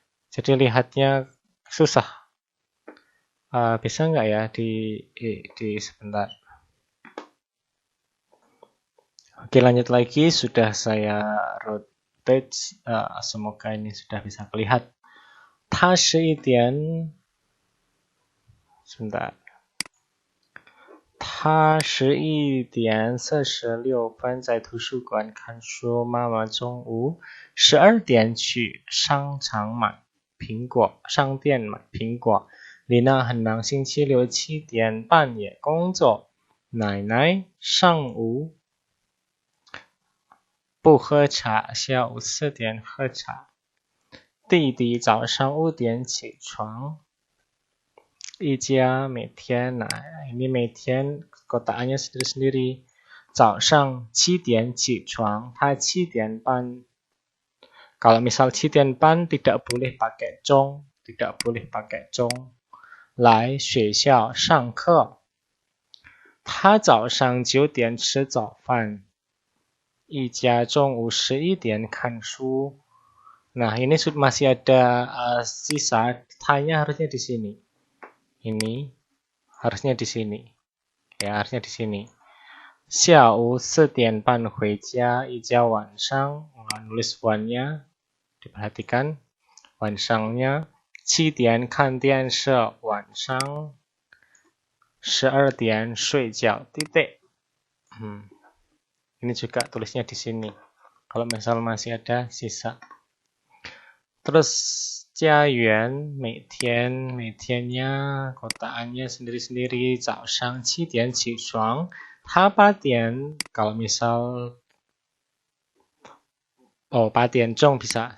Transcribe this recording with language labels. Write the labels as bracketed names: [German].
[Indonesian] Jadi lihatnya susah. Bisa nggak ya di sebentar. Oke, lanjut lagi. Sudah saya rotate. Semoga ini sudah bisa terlihat. [Chinese] 他11点 [Indonesian] sebentar. [Chinese] 他11点46分在图书馆看书，妈妈中午12点去商场买苹果，商店买苹果。丽娜很忙，星期六7点半也工作。奶奶上午不喝茶，下午4点喝茶。弟弟早上5点起床。一家每天 [Indonesian] ini 每天 kotaannya sendiri-sendiri. [Chinese] 早上7点起床，他7点半. [Indonesian] Kalau misal 7点半 tidak boleh pakai 钟， tidak boleh pakai 钟。 [Chinese] 来学校上课。他早上9点吃早饭。一家中午11点看书。 [Indonesian] Nah, ini masih ada sisa, tanya harusnya di sini. Ini harusnya di sini. Ya, harusnya di sini. [Chinese] 下午4点半回家，一家晚上 [Indonesian] nulis one-nya diperhatikan. [Chinese] 晚上nya 7点看电视，晚上12点睡觉。 [Indonesian] titik. Ini juga tulisnya di sini. Kalau misal masih ada sisa. Terus [Chinese] 家园每天 [Indonesian] nya kotaannya sendiri-sendiri. [Chinese] 早上7点起床，他8点 [Indonesian] kalau misal 8点钟 bisa.